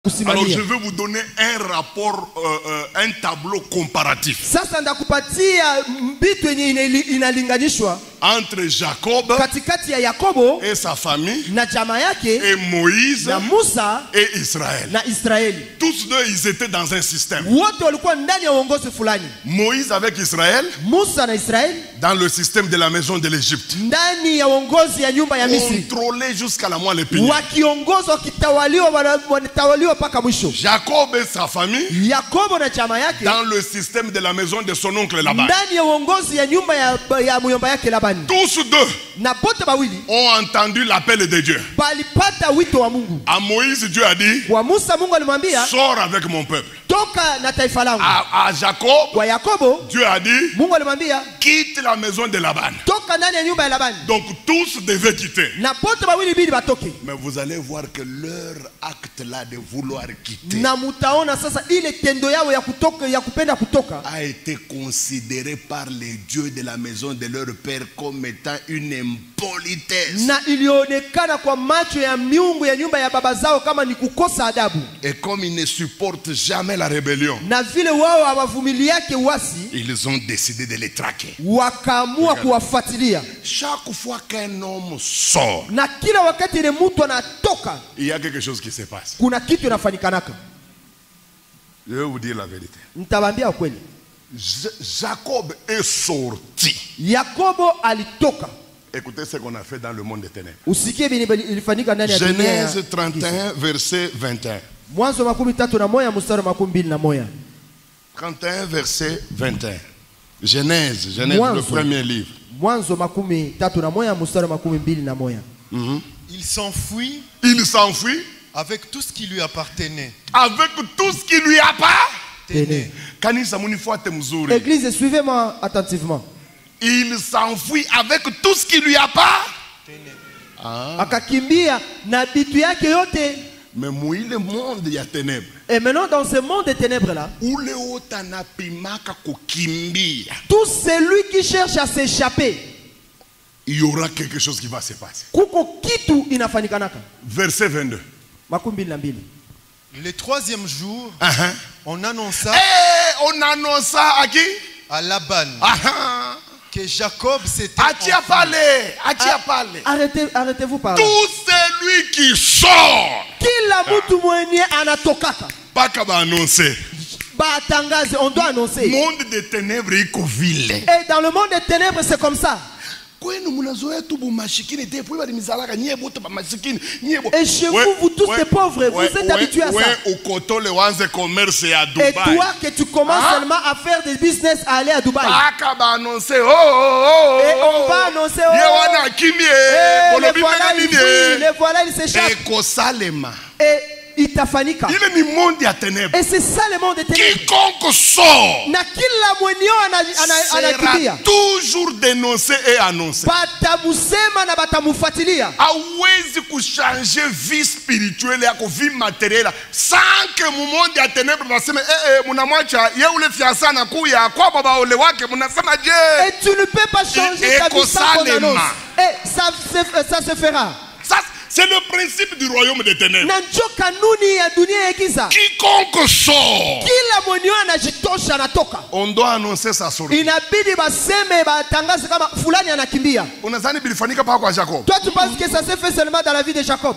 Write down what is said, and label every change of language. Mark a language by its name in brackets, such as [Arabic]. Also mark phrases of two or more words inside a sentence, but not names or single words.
[French] Alors je vais vous donner un rapport, un tableau comparatif. [Swahili] Sasa ndakupatia bitu inalinganishwa [French] entre Jacob [Swahili] katikati ya Yakobo [French] et sa famille [Swahili] na jamaa yake [French] et Moïse [Swahili] na Musa [French] et Israël. [Swahili] na Israeli. [French] Tous deux ils étaient dans un système. [Swahili] Wote walikuwa ndani ya uongozi fulani. [French] Moïse avec Israël [Swahili] Musa na Israeli [French] dans le système de la maison de l'Égypte. [Swahili] ndani ya uongozi ya nyumba ya Misri. [French] Contrôlé jusqu'à la moelle épinière. [Swahili] Wakiongozwa wanatawaliwa paka mwisho. [French] Jacob et sa famille [Swahili] Yakobo na jamaa yake [French] dans le système de la maison de son oncle Laban. [Swahili] ndani ya uongozi ya nyumba ya muyomba yake Laban. [French] Tous deux [Swahili] Na bote bawili [French] ont entendu l'appel de Dieu. [Swahili] balipata wito wa Mungu. [French] À Moïse, Dieu a dit, [Swahili] Kwa Musa Mungu alimwambia [French] sors avec mon peuple. [Swahili] toka na taifa langu. [French] À Jacob, [Swahili] Kwa Yakobo [French] Dieu a dit, [Swahili] Mungu alimwambia [French] quitte la maison de Laban. [Swahili] toka ndani ya nyumba ya Labani. [French] Donc tous devaient quitter. [Swahili] Na bote bawili bidi batoke. [French] Mais vous allez voir que leur acte là de vouloir quitter [Swahili] Na mutaona sasa ile tendo yao ya kutoka ya kupenda kutoka [French] a été considéré par les dieux de la maison de leur père comme étant une impolitesse. [Swahili] na ilionekana kwa macho ya miungu ya nyumba ya baba zao kama ni kukosa adabu. [French] Et comme ils ne supportent jamais la rébellion, [Swahili] Na vile wao hawavumiliake uasi, [French] ils ont décidé de les traquer. [Swahili] wakaamua kuwafuatilia. [French] Chaque fois qu'un homme sort, [Swahili] Na kila wakati ile mtu anatoka [French] il y a quelque chose qui se passe. [Swahili] kuna kitu inafanikanaka. [French] Je vais vous dire la vérité. [Swahili] Nitawaambia ukweli. [French] Jacob est sorti. [Swahili] Yakobo alitoka. [French] Écoutez ce qu'on a fait dans le monde des ténèbres. [Swahili] Usikie ilifanyika ndani ya dunia. [French] Genèse 31 verset 21. [Swahili] Mwanzo 31 mstari 21. [French] 31 verset 21. Genèse le premier livre. [Swahili] Mwanzo 31 mstari 21. [French] Il s'enfuit avec tout ce qui lui appartenait. Avec tout ce qui lui appartenait. Tenez. Église, suivez-moi attentivement. Il s'enfuit avec tout ce qui lui appartenait. [Swahili] Akakimbia na bitu yake yote. [French] Mais moi le monde il y a ténèbres. Et maintenant dans ce monde des ténèbres là, tout celui qui cherche à s'échapper, il y aura quelque chose qui va se passer. [Swahili] kuko kitu inafanikanaka. [French] Verset 22. Le troisième jour, on annonça à qui? À Laban que Jacob s'était Arrêtez-vous par là. Tout celui qui sort, [Swahili] Kila mtu mwenye anatokaka paka ba annoncer. [French] Batangaze, on doit annoncer. Monde des ténèbres [Swahili] iko vile. [French] Et dans le monde des ténèbres c'est comme ça. Et chez vous, vous tous les pauvres, vous êtes habitués à ça. Et toi que tu commences seulement à faire des business à aller à Dubaï. Et on va annoncer les voilà, ils s'échappent. [Swahili] Et itafanika. [French] Et c'est ça le monde des ténèbres. Quiconque sort [Swahili] na kila mwenye anakimbia [French] toujours dénoncé et annoncé. [Swahili] Batamusema na batamufuatilia. Hawezi kuchanger [French] vie spirituelle [Swahili] yako, [French] vie matérielle [Swahili] sans que mu monde ya ténèbres baseme munamwacha ye ule fiasa na kuya kwa baba ole wake munasema je. [French] Et tu ne peux pas changer ta vie sans qu'on annonce. Et ça se fera. Ça c'est le principe du royaume des ténèbres. Quiconque sort, on doit annoncer sa sortie. Toi tu penses que ça s'est fait seulement dans la vie de Jacob?